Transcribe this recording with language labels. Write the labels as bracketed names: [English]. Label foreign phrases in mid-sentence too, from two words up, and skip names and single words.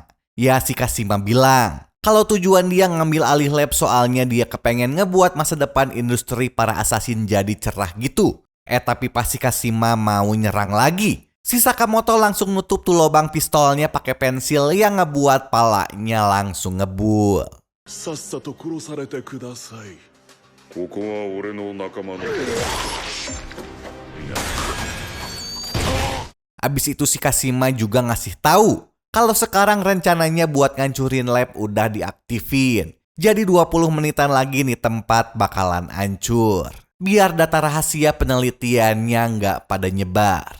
[Indonesian] Ya si Kashima bilang kalau tujuan dia ngambil alih lab soalnya dia kepengen ngebuat masa depan industri para assassin jadi cerah gitu. Tapi pas si Kashima mau nyerang lagi, si Sakamoto langsung nutup tuh lubang pistolnya pakai pensil yang ngebuat palanya langsung ngebul. [Japanese] さっさと殺されてください。ここは俺の仲間の。 [Indonesian] Abis itu si Kashima juga ngasih tahu kalau sekarang rencananya buat ngancurin lab udah diaktifin. Jadi 20 menitan lagi nih tempat bakalan hancur. Biar data rahasia penelitiannya nggak pada nyebar.